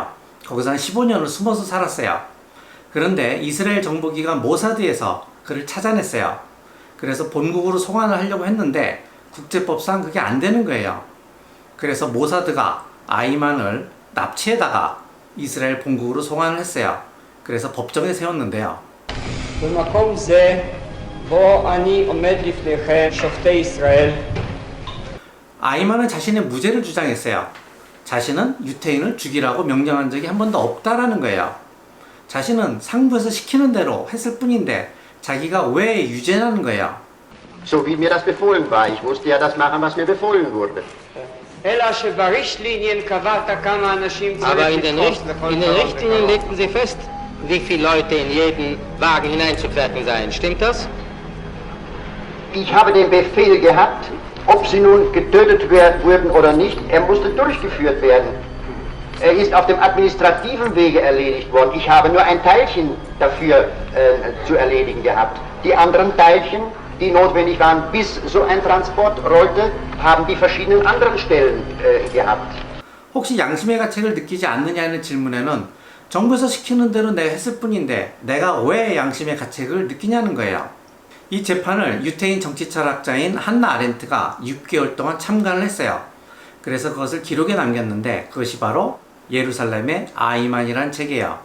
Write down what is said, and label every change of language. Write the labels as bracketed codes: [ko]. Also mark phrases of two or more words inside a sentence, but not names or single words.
[ko] 거기서 한 15년을 숨어서 살았어요. 그런데 이스라엘 정보기관 모사드에서 그를 찾아냈어요. 그래서 본국으로 송환을 하려고 했는데 국제법상 그게 안 되는 거예요. 그래서 모사드가 아이만을 납치해다가 이스라엘 본국으로 송환을 했어요. 그래서 법정에 세웠는데요. [he] במקום זה בו אני עומד לפניכם שופטי ישראל. [ko] 아이만은 자신의 무죄를 주장했어요. 자신은 유태인을 죽이라고 명령한 적이 한 번도 없다라는 거예요. 자신은 상부에서 시키는 대로 했을 뿐인데 자기가 왜 유죄라는 거예요. [de] So wie mir das befohlen war. Ich musste ja das machen, was mir befohlen wurde. [he] אלא שבריchtlinien קבעת כמה אנשים צריך [de] Aber in [he] לתפוס לכל [de] den [he] קרוב [de] Richtlinien [he] וקרוב. [de] legten Sie fest, wie viele Leute in jeden Wagen hineinzupferchen seien. Stimmt das? Ich habe den Befehl gehabt, ob sie nun getötet wurden oder nicht, er musste durchgeführt werden. Er ist auf dem administrativen Wege erledigt worden. Ich habe nur ein Teilchen dafür zu erledigen gehabt. Die anderen Teilchen, die notwendig waren, bis so ein Transport rollte, haben die verschiedenen anderen Stellen gehabt. [ko] 혹시 양심의 가책을 느끼지 않느냐는 질문에는 정부에서 시키는 대로 내가 했을 뿐인데 내가 왜 양심의 가책을 느끼냐는 거예요. 이 재판을 유태인 정치철학자인 한나 아렌트가 6개월 동안 참관을 했어요. 그래서 그것을 기록에 남겼는데 그것이 바로 예루살렘의 아이만이라는 책이에요.